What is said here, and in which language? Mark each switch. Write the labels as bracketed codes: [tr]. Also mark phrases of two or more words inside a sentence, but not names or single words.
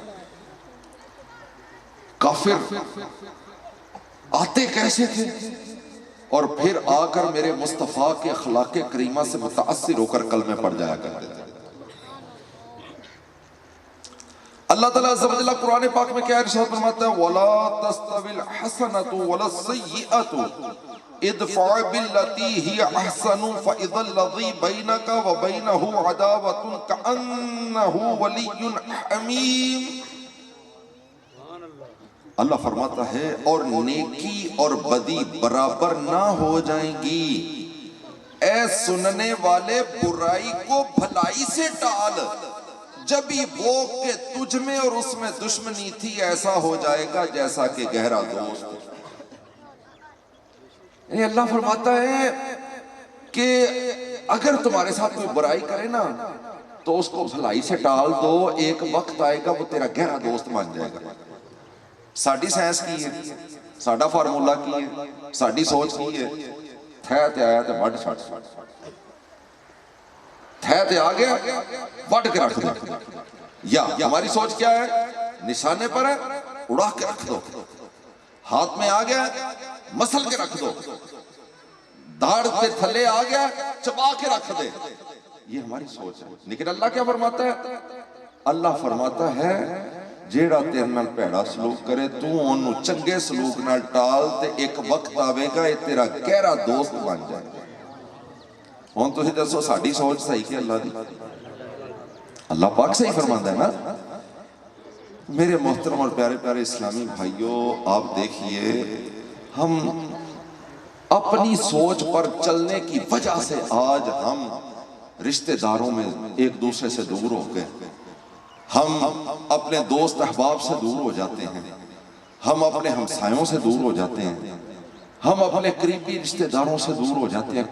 [ur] کافر آتے کیسے تھے اور پھر آ کر میرے مصطفیٰ کے اخلاق کریمہ سے متاثر ہو کر کلمے پڑھ جایا کرتے تھے۔ اللہ تعالیٰ عز و جل قرآن پاک میں کیا ارشاد فرماتا ہے؟ [ar] وَلَا تَسْتَوِي الْحَسَنَةُ وَلَا السَّيِّئَةُ ادْفَعْ بِالَّتِي هِيَ أَحْسَنُ فَإِذَا الَّذِي بَيْنَكَ وَبَيْنَهُ عَدَاوَةٌ كَأَنَّهُ وَلِيٌّ حَمِيمٌ۔ [ur] اللہ فرماتا ہے، اور نیکی اور بدی برابر نہ ہو جائیں گی، اے سننے والے برائی کو بھلائی سے ٹال، جب ہی وہ کہ تجھ میں اور اس میں دشمنی تھی ایسا ہو جائے گا جیسا کہ گہرا دوست۔ یعنی اللہ فرماتا ہے کہ اگر تمہارے ساتھ کوئی برائی کرے نا تو اس کو بھلائی سے ٹال دو، ایک وقت آئے گا وہ تیرا گہرا دوست مان جائے گا۔ [pa] ساڑھی سائنس کی ہے، ساڑھا فارمولا کی ہے، ساڑھی سوچ کی ہے، تھے تے آیا تے وڈ چھڑ، تھے تے آگیا وڈ کے رکھ دو، [ur] یا ہماری سوچ کیا ہے؟ نشانے پر ہے اڑا کے رکھ دو، ہاتھ میں آگیا مسل کے رکھ دو، [pa] دھاڑ تے تھلے آگیا چبا کے رکھ دے۔ [ur] یہ ہماری سوچ ہے، لیکن اللہ کیا فرماتا ہے؟ اللہ فرماتا ہے [pa] جیڑا تیرے نال پیڑا سلوک کرے تو انہوں چنگے سلوک نال ٹال تے ایک وقت آوے گا [ur] یہ تیرا گہرا دوست بن جائے گا۔ [pa] ہوں تسی دسو ساڈی سوچ صحیح کہ اللہ دی؟ اللہ پاک صحیح فرماندا ہے نا۔ [ur] میرے محترم اور پیارے پیارے اسلامی بھائیوں، آپ دیکھیے ہم اپنی سوچ پر چلنے کی وجہ سے آج ہم رشتہ داروں میں ایک دوسرے سے دور ہو گئے، ہم اپنے دوست احباب سے دور ہو جاتے ہیں، ہم اپنے ہمسایوں سے دور ہو جاتے ہیں، ہم اپنے قریبی رشتہ داروں سے دور ہو جاتے ہیں۔